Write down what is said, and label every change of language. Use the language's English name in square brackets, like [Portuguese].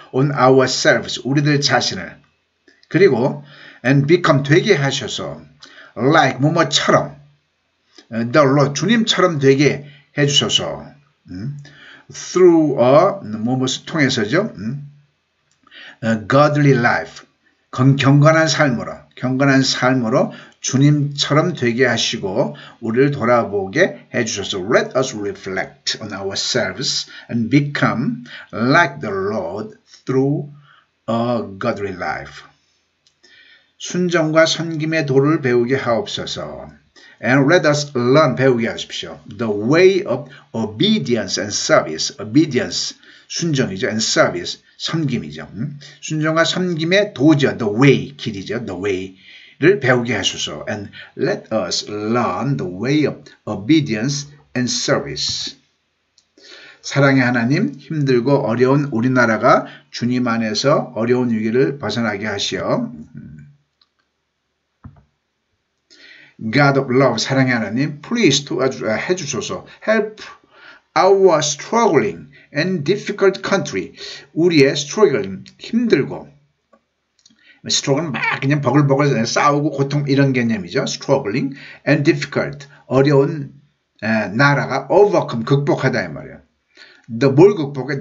[English] on ourselves [Korean] 우리들 자신을. 그리고 [English] and become [Korean] 되게 하셔서 [English] like [Korean] 뭐뭐처럼 [English] the Lord, [Korean] 주님처럼 되게 해주소서. [English] through [Korean] 무엇을 통해서죠. [English] godly life, [Korean] 경건한 삶으로 주님처럼 되게 하시고 우리를 돌아보게 해주셔서 [English] Let us reflect on ourselves and become like the Lord through a godly life. [Korean] 순종과 섬김의 도를 배우게 하옵소서. [English] And let us learn, [Korean] 배우게 하십시오. [English] The way of obedience and service. Obedience, [Korean] 순종이죠. [English] And service, [Korean] 섬김이죠. 순종과 섬김의 도죠. [English] The way, [Korean] 길이죠. The way를 배우게 하소서. [English] And let us learn the way of obedience and service. [Korean] 사랑의 하나님, 힘들고 어려운 우리나라가 주님 안에서 어려운 위기를 벗어나게 하시어 [English] God of love, [Korean] 사랑의 하나님, [English] please [Korean] 해주소서. [English] Help our struggling and difficult country. [Korean] 우리의 struggling, 힘들고, struggle은 막 그냥 버글버글 싸우고 고통 이런 개념이죠. [English] struggling and difficult, [Korean] 어려운 나라가 [English] overcome, [Korean] 극복하다 이 말이에요. 뭘 극복해?